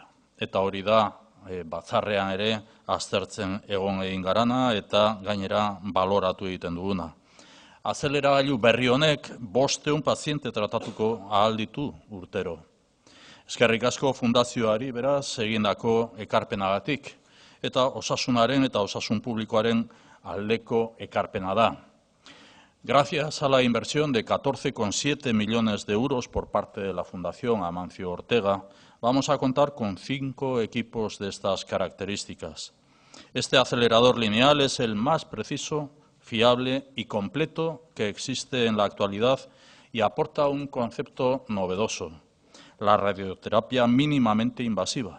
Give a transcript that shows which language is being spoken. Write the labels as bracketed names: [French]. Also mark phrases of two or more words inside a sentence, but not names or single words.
[Basque] Eta hori da batzarrean ere aztertzen egon egin garana eta gainera baloratu egiten duguna. Azeleragailu berri honek 500 paziente tratatuko ahal ditu urtero. Eskerrik asko fundazioari beraz egindako ekarpenagatik eta osasunaren eta osasun publikoaren aldeko ekarpena da. [Spanish] Gracias a la inversión de 14,7 millones de euros por parte de la Fundación Amancio Ortega, vamos a contar con 5 equipos de estas características. Este acelerador lineal es el más preciso, fiable y completo que existe en la actualidad y aporta un concepto novedoso, la radioterapia mínimamente invasiva.